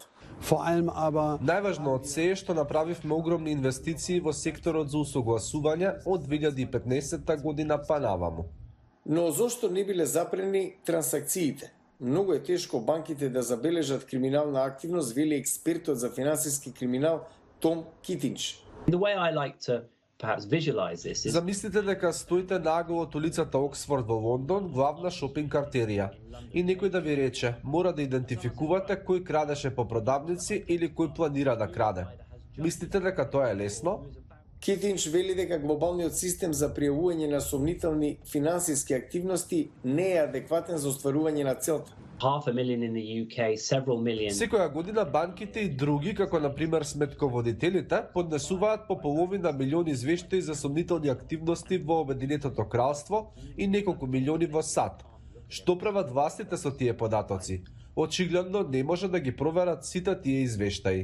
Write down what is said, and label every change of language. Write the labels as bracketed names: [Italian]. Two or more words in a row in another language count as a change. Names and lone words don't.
[Macedonian] Најважно од се е што направивме огромни инвестиции во секторот за усогласување од 2015 година па наваму. Но зошто не биле запрени трансакциите? Многу е тешко банките да забележат криминална активност, вели експертот за финансиски криминал Том Китинч. [English] The way I like to perhaps visualize this is [Macedonian] Замислите дека стоите наголо од улицата Оксфорд во Лондон, главна шопинг артерија, и некој да ви рече, мора да идентификувате кој крадеше по продавници или кој планира да краде. Мислите дека тоа е лесно? Китинч вели дека глобалниот систем за пријавување на сомнителни финансиски активности не е адекватен за остварување на целта. [English] 500,000 in the UK, several million. [Macedonian] Секоја година банките и други, како на пример сметководителите, поднесуваат по половина милиони извештаи за сомнителни активности во Обединетото кралство и неколку милиони во САД. Што прават властите со тие податоци? Очигледно не може да ги проверат сите тие извештаи.